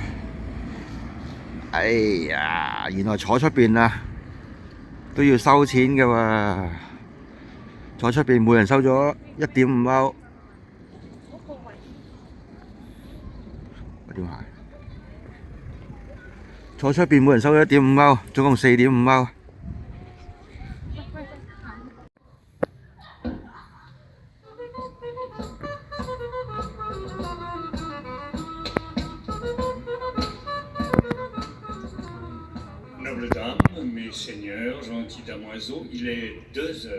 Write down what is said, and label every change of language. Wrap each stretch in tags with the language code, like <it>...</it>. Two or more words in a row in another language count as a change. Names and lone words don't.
<yue>哎呀，原來坐出邊啊都要收錢㗎喎，坐出邊每人收咗1.5歐。點解？坐出邊每人收咗1.5歐，總共4.5歐。</yue> <fr>Nobles dames, mes seigneurs, gentils damoiseaux, il est 2 heures.</fr>